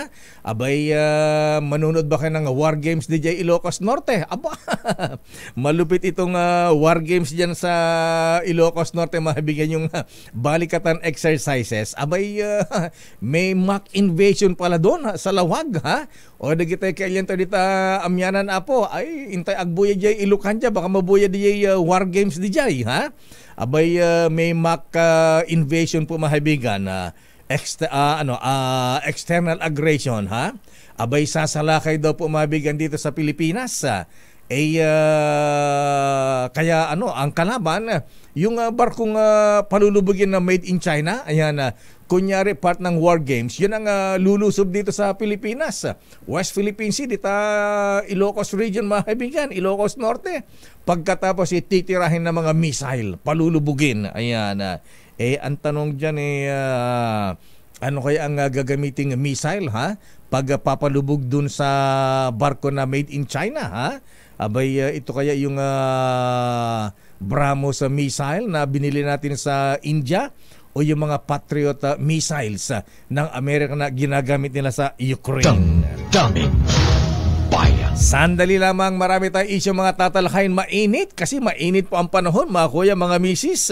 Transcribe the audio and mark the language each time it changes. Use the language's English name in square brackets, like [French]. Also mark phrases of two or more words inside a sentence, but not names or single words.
[Filipino] Abay, manunod ba kayo ng War Games DJ Ilocos Norte? Aba, malupit itong War Games dyan sa Ilocos Norte, mabigyan yung balikatan exercises. Abay, may mock invasion pala doon sa Lawag, ha? [Iloko] O nagitay kailan to dito amyanan apo, ay intay agbuya jay Ilukan dyan, baka mabuya di War Games di jay, ha? [Filipino] Abay, may mock invasion po, mga kaibigan, [English] external aggression, [Filipino] ha? Abay, sasalakay daw po, mga kaibigan, dito sa Pilipinas. Kaya ang kalaban, yung barkong palulubugin na [English] made in China, [Filipino] ayan, kunyari part ng War Games, yun ang lulusob dito sa Pilipinas. West Philippine Sea, dito Ilocos region, mga kaibigan, Ilocos Norte. Pagkatapos titirahin ng mga missile, palulubugin. Ayan. Ang tanong dyan ano kaya ang gagamiting missile, ha? Pag papalubog dun sa barko na [English] made in China, [Filipino] ha? Abay, ito kaya yung BrahMos missile na binili natin sa India o yung mga Patriot missiles ng Amerika na ginagamit nila sa Ukraine. Damdamin Bayan. Sandali lamang, marami tayong isyo mga tatalakayin. Mainit kasi mainit po ang panahon, mga kuya, mga misis.